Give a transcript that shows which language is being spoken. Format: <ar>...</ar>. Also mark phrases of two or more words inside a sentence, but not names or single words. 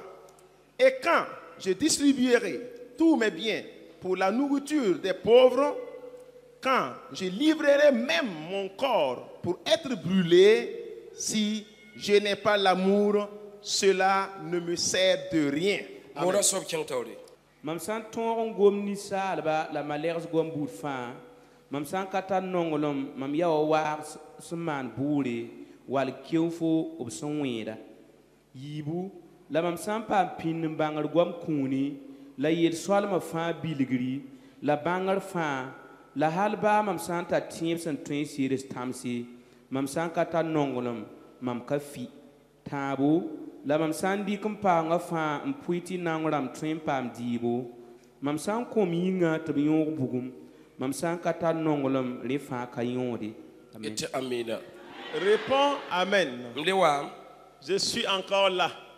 <fr>Et quand je distribuerai tous mes biens pour la nourriture des pauvres, quand je livrerai même mon corps pour être brûlé, si je n'ai pas l'amour, cela ne me sert de rien. Amen.</fr> <mos>Mam san tõog n gom ninsaalba la malɛgs gom buud fãa mam san ka tar nonglem mam ya wa waag sẽn maan buure wall keow fo b sẽn wẽeda yiibu la mam san paam pĩnd n bãngr goam kũuni la yel-soalmã fãa bilgri la bãngr fãa la hal baa mam san tar tẽeb sẽn tõe n sɩɩrs tãmse mam san ka tar nonglem mam ka fi tãabo la mam san dɩk n paangã fãa n pʋɩ tɩ nang rãmb tõe n paam dɩɩbo mam san kõm yĩngã tɩ b yõog bugum mam san ka tar nonglem rẽ fãa ka yõode.</mos> <fr>Amen. Réponds Amen. Je suis encore là.</fr>